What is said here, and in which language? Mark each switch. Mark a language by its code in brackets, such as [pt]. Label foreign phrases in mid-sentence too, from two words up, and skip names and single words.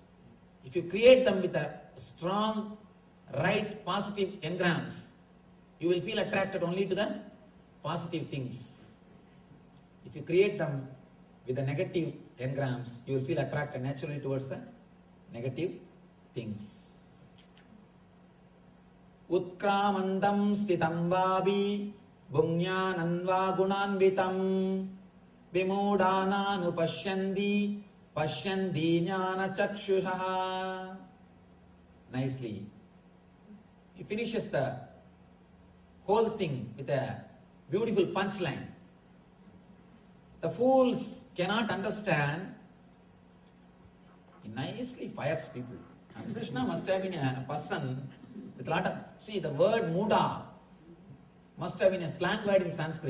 [en] If you create them with a strong, right, positive engrams, you will feel attracted only to the positive things. If you create them with the negative engrams, you will feel attracted naturally towards the negative things. [sa] Utkramantam sthitam vabi bhunyananva gunanvitam vimudhananupashyandi pashyandi jnana chakshushaha. [en] Nicely. He finishes the whole thing with a beautiful punchline. The fools cannot understand. He nicely fires people. And Krishna must have been a person with a lot of, see, the word muda must have been a slang word in Sanskrit.